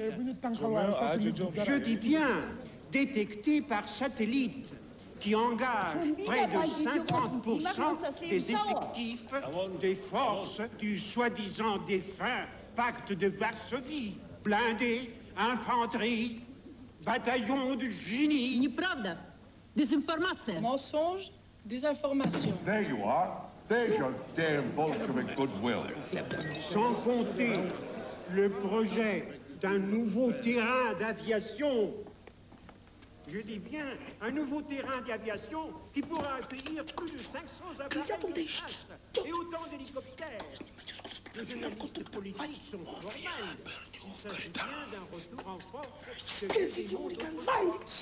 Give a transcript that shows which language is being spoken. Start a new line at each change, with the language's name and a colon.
French: Je dis bien détectées par satellite, qui engagent près de 50% des effectifs des forces du soi-disant défunt pacte de Varsovie. Blindés, infanterie, bataillons de génie.
Russian: Неправда. Дезинформация.
French: Mensonge, désinformation.
English: There you are. There's your damn Bolshevik goodwill.
French: Sans compter le projet d'un nouveau terrain d'aviation. Je dis bien un nouveau terrain d'aviation qui pourra accueillir plus de 500 appareils de chasse et autant d'hélicoptères. Les analystes politiques sont formels. Il s'agit bien d'un retour en force de Gédéon d'autrefois.